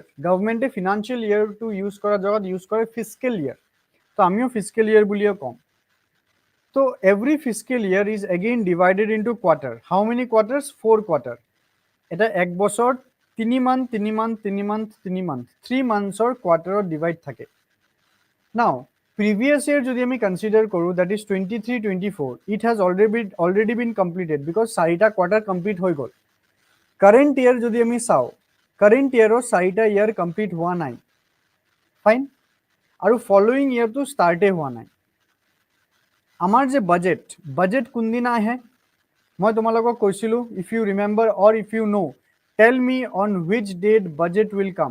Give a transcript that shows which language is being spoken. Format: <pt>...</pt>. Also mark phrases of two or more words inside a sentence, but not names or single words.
<en>government financial year use</en> <as>কৰাৰ জেগাত ইউজ কৰে</as> <en>fiscal year,</en> <as>তো আমিও</as> <en>fiscal year</en> <as>বুলিয়ে কম।</as> <en>তো every fiscal year is again divided into quarter. how many quarters? 4 quarter.</en> <as>এটা এক বছৰ 3 মান্থ 3 মান্থ 3 মান্থ 3 মান্থ 3 মান্থছৰ কোৱাৰ্টাৰত ডিভাইড থাকে।</as> <en>now previous year</en> <as>যদি আমি কনসিডাৰ কৰো,</as> <en>that is 23-24, it has already been completed because</en> <as>4টা কোৱাৰ্টাৰ কমপ্লিট হৈ গ'ল।</as> <en>current year</en> <as>যদি আমি চাও,</as> <en>current year</en> <as>4টা ইয়াৰ কমপ্লিট হোৱা নাই, ফাইন, আৰু</as> <en>following year start</en> <as>হোৱা নাই। আমাৰ যে বাজেট কোনদিনা আহে? মই তোমালোকক কৈছিলো,</as> <en>if you remember or if you know, tell me on which date budget will come.</en>